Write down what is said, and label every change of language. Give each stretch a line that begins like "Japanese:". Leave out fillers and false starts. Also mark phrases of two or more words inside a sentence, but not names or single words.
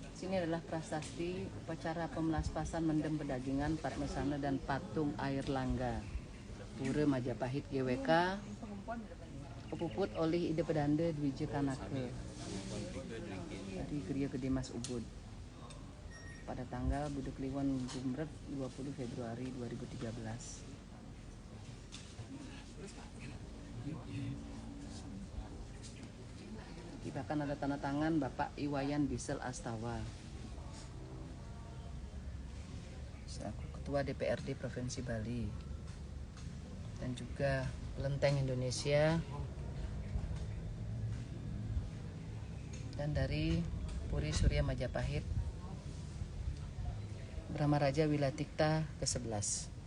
Indonesian: ini adalah prasasti upacara pemelaspasan mendem pedagingan Padmasana dan patung air langga Pura Majapahit GWK kepuput oleh Ide Pedanda Dwije Kanake dari Geria Gede Mas Ubud pada tanggal Budak Kliwon Gumret 20 Februari 2013. Bahkan ada tanda tangan Bapak Iwayan Bisel Astawa selaku Ketua DPRD Provinsi Bali, dan juga Kelenteng Indonesia, dan dari Puri Surya Majapahit Brahma Raja Wilatikta ke-11.